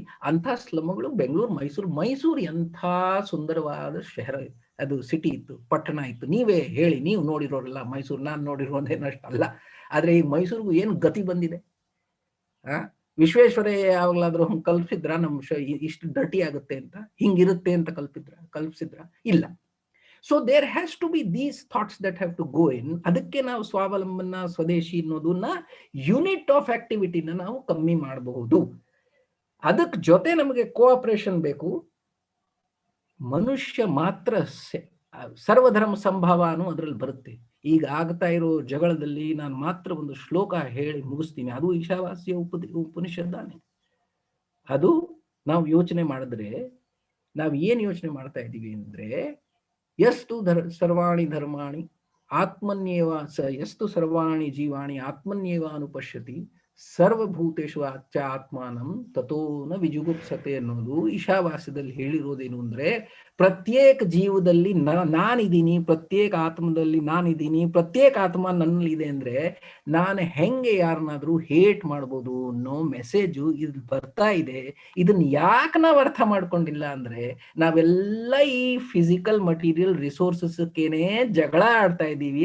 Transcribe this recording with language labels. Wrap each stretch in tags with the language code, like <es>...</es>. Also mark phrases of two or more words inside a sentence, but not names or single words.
<kn>ಅಂಥ ಸ್ಲಮ್ಗಳು ಬೆಂಗಳೂರು, ಮೈಸೂರು ಎಂಥ ಸುಂದರವಾದ ಶಹರ, ಅದು ಸಿಟಿ ಇತ್ತು, ಪಟ್ಟಣ ಇತ್ತು. ನೀವೇ ಹೇಳಿ, ನೀವು ನೋಡಿರೋರಲ್ಲ ಮೈಸೂರು. ನಾನು ನೋಡಿರೋದೇನಷ್ಟಲ್ಲ. ಆದ್ರೆ ಈ ಮೈಸೂರಿಗೂ ಏನು ಗತಿ ಬಂದಿದೆ? ವಿಶ್ವೇಶ್ವರಯ್ಯ ಯಾವಾಗಲಾದ್ರೂ ಹಂಗೆ ಕಲ್ಪಿಸಿದ್ರ ನಮ್ಮ ಇಷ್ಟು ಡರ್ಟಿ ಆಗುತ್ತೆ ಅಂತ, ಹಿಂಗಿರುತ್ತೆ ಅಂತ ಕಲ್ಪಿಸಿದ್ರ? ಇಲ್ಲ.</kn> <en>so there has to be these thoughts that have to go in.</en> <kn>ಅದಕ್ಕೆ ನಾವು ಸ್ವಾವಲಂಬನ, ಸ್ವದೇಶಿ ಅನ್ನೋದನ್ನ</kn> <en>unit of activity</en> <kn>ನಾವು ಕಮ್ಮಿ ಮಾಡಬಹುದು. ಅದಕ್ಕೆ ಜೊತೆ ನಮಗೆ ಕೋಆಪರೇಷನ್ ಬೇಕು. ಮನುಷ್ಯ ಮಾತ್ರ ಸರ್ವಧರ್ಮ ಸಂಭಾವನೂ ಅದರಲ್ಲಿ ಬರುತ್ತೆ. ಈಗ ಆಗ್ತಾ ಇರೋ ಜಗಳದಲ್ಲಿ ನಾನು ಮಾತ್ರ ಒಂದು ಶ್ಲೋಕ ಹೇಳಿ ಮುಗಿಸ್ತೀನಿ. ಅದು ಈಶಾವಾಸ್ಯ ಉಪನಿಷದ್ದಾನೆ. ಅದು ನಾವು ಯೋಚನೆ ಮಾಡಿದ್ರೆ, ನಾವು ಏನು ಯೋಚನೆ ಮಾಡ್ತಾ ಇದ್ದೀವಿ ಅಂದ್ರೆ,</kn> <sa>ಎಷ್ಟು ಸರ್ವಾಣಿ ಧರ್ಮಾಣಿ ಆತ್ಮನ್ಯೇವ ಎಷ್ಟು ಸರ್ವಾಣಿ ಜೀವಾಣಿ ಆತ್ಮನ್ಯೇವ ಅನುಪಶ್ಯತಿ ಸರ್ವಭೂತೇಶು ಆತ್ಮಾನಂ ತಥೋ ನ ವಿಜುಗುಪ್ಸತೆ</sa> <kn>ಅನ್ನೋದು ಈಶಾವಾಸ್ಯದಲ್ಲಿ ಹೇಳಿರೋದೇನು ಅಂದ್ರೆ, ಪ್ರತ್ಯೇಕ ಜೀವದಲ್ಲಿ ನಾನಿದ್ದೀನಿ, ಪ್ರತ್ಯೇಕ ಆತ್ಮದಲ್ಲಿ ನಾನಿದ್ದೀನಿ, ಪ್ರತ್ಯೇಕ ಆತ್ಮ ನನ್ನಲ್ಲಿ ಇದೆ ಅಂದ್ರೆ ನಾನು ಹೆಂಗೆ ಯಾರನ್ನಾದ್ರೂ ಹೇಟ್ ಮಾಡ್ಬೋದು ಅನ್ನೋ ಮೆಸೇಜು ಇದು ಬರ್ತಾ ಇದೆ. ಇದನ್ನ ಯಾಕೆ ನಾವು ಅರ್ಥ ಮಾಡ್ಕೊಂಡಿಲ್ಲ ಅಂದ್ರೆ, ನಾವೆಲ್ಲ ಈ</kn> <en>physical material resources</en> <kn>ಜಗಳ ಆಡ್ತಾ ಇದ್ದೀವಿ.</kn>